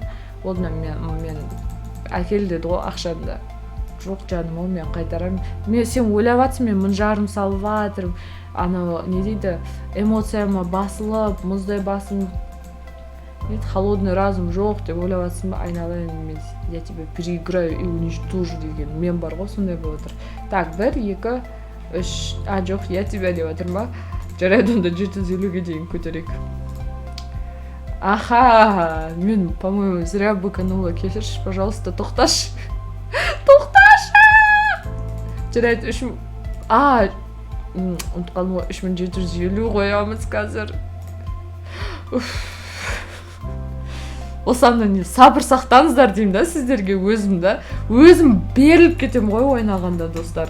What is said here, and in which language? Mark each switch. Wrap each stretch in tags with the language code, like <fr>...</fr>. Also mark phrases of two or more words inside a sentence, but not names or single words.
<kk>Олдан мен әкел деді ғой ақшамды. Жоқ жаным, ол мен қайтарам. Сен ойлап жатсың, мен 1500 салып жатырмын. Не дейді, эмоцияма басылып, мұздай басым.</kk> <ru>Холодный разум</ru> <kk>жоқ деп ойлап жатсың ба, айналайын,</kk> <ru>я тебя переиграю и уничтожу</ru> <kk>деген мен бар ғой, сондай болып отыр. Так, 1, 2, 3, жоқ,</kk> <ru>я тебя</ru> <kk>деп жатыр ма? Жарайды, онда 750-ге дейін көтерейік. Мен,</kk> <ru>по-моему, зря быканула.</ru> <kk>Кешірші, пожалуйста, тоқташы. Жарайды, ұмытқаным ғой, 3750 қоямыз қазір. Осамда не, сабыр сақтаңыздар деймін да сіздерге, өзім беріліп кетем ғой ойнағанда, достар.</kk>